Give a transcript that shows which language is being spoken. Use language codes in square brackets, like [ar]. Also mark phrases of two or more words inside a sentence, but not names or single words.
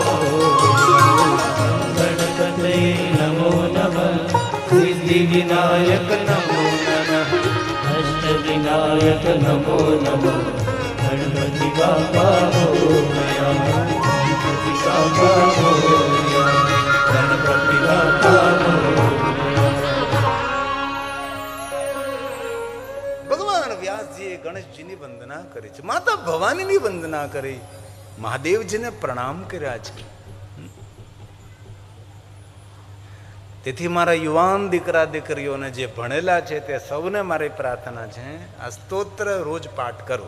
[sa] गणपते नमो नमः सिद्धिविनायक नमो नमः अष्टविनायक नमो नमः गणपति बाप्पा गणपति बाप्पा गणपति बाप्पा [gu] વ્યાસજીએ ગણેશજીની વંદના કરી છે, માતા ભવાનીની વંદના કરી, મહાદેવજીને પ્રણામ કર્યા છે. તેથી મારા યુવાન દીકરા દીકરીઓને જે ભણેલા છે તે સૌને મારી પ્રાર્થના છે, આ સ્તોત્ર રોજ પાઠ કરો.